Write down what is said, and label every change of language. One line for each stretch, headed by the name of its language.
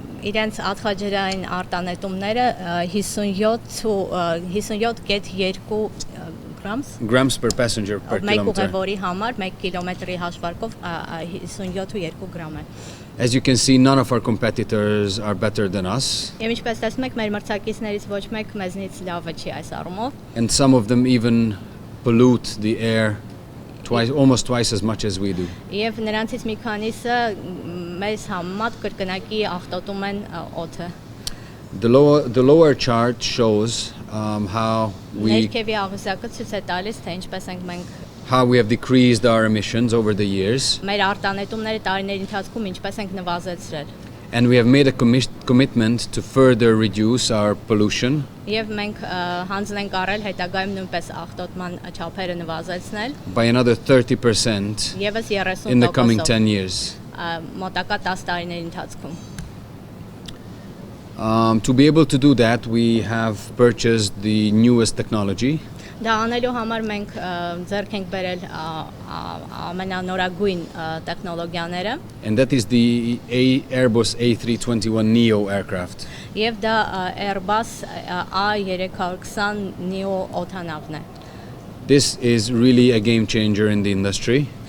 Armenian: Իրենց ածխաջրային արտանետումները 57.2
English: grams per passenger per
Armenian: Մեկ
English: kilometer.
Armenian: ուղևորի համար 1 կիլոմետրի հաշվարկով 57.2 գրամ է։
English: As you can see, none of our competitors are better than us.
Armenian: Եվ ինչպես տեսնում եք, մեր մրցակիցներից ոչ մեկ մեզնից լավը չի այս առումով։
English: And some of them even pollute the air almost twice as much as we do.
Armenian: Եվ նրանցից մի քանիսը մեզ համեմատ կրկնակի աղտոտում են օդը։
English: The lower chart shows how
Armenian: Ներքևի աղյուսակը ցույց է տալիս, թե ինչպես ենք մենք
English: we have decreased our emissions over the years,
Armenian: մեր արտանետումները տարիների ընթացքում ինչպես ենք նվազեցրել։
English: and we have made a commitment to further reduce our pollution
Armenian: Եվ մենք հանձն ենք առել հետագայում նույնպես աղտոտման չափերը նվազեցնել
English: by another 30%
Armenian: եւս 30%
English: in the coming 10 years.
Armenian: մոտակա 10 տարիների ընթացքում։
English: To be able to do that, we have purchased the newest technology.
Armenian: Դա անելու համար մենք ձեռք ենք բերել ամենանորագույն տեխնոլոգիաները
English: And that is the Airbus A321neo aircraft.
Armenian: եւ դա Airbus A320 neo օդանավն է։
English: This is really a game changer in the industry